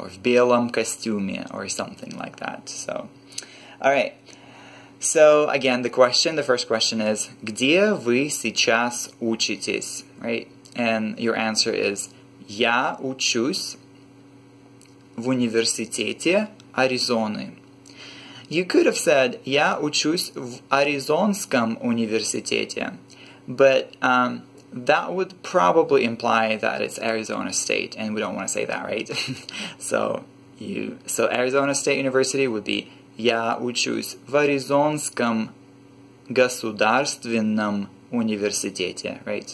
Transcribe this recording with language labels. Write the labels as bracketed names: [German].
[English] Or [Russian] в белом костюме, [English] or something like that. So, all right. So again, the first question is [Russian] где вы сейчас учитесь, [English] right? And your answer is [Russian] я учусь в университете Аризоны. [English] You could have said [Russian] я учусь в Аризонском университете, [English] but that would probably imply that it's Arizona State, and we don't want to say that, right? So Arizona State University would be [Russian] я учусь в Аризонском государственном университете, [English] right?